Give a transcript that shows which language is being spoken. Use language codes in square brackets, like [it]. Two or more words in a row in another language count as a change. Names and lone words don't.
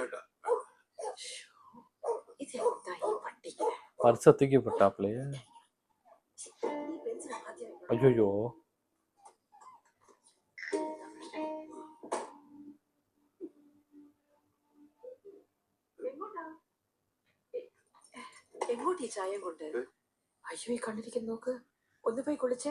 [ml] ഇതെന്താ ഈ പട്ടിക്ക്? [ta] பர்ஸ தூக்கி போட்டாப்லையே. [ml] ഈ പെൻസിൽ ആദ്യം [ta] ஐயோ, [ml] എങ്ങോട്ട് ഈ ചായം കൊണ്ട്? അയ്യോ, ഈ കണ്ണിരിക്കും നോക്ക്. ഒന്ന് പോയി കുളിച്ചേ.